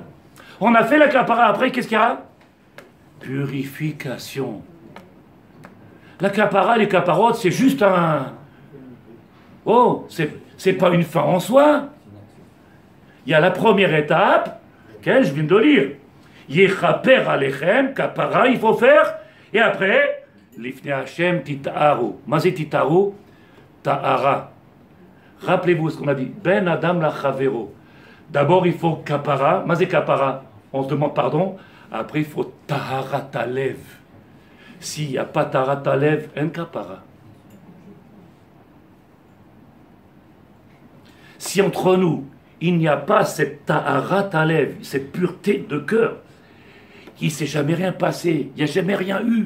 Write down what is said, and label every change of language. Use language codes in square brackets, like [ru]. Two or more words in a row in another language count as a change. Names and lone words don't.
[fr] On a fait la kapara. Après, qu'est-ce qu'il y a? Purification. La kapara, les kaparotes, c'est juste un... Oh, c'est pas une fin en soi. Il y a la première étape, que je viens de lire. [he] יכפר עליכם כפרה, [fr] il faut faire. Et après, [he] לפני השם תטהרו. מה זה תטהרו טהרה. [fr] Rappelez-vous ce qu'on a dit. [he] בין אדם לחברו. [fr] D'abord, il faut kapara. [he] מה זה כפרה. [fr] On se demande pardon. Après, il faut [he] טהרת הלב. [fr] S'il n'y a pas [he] טהרת הלב, [fr] un kapara. Si entre nous, il n'y a pas cette [he] טהרת הלב, [fr] cette pureté de cœur, il ne s'est jamais rien passé, il n'y a jamais rien eu.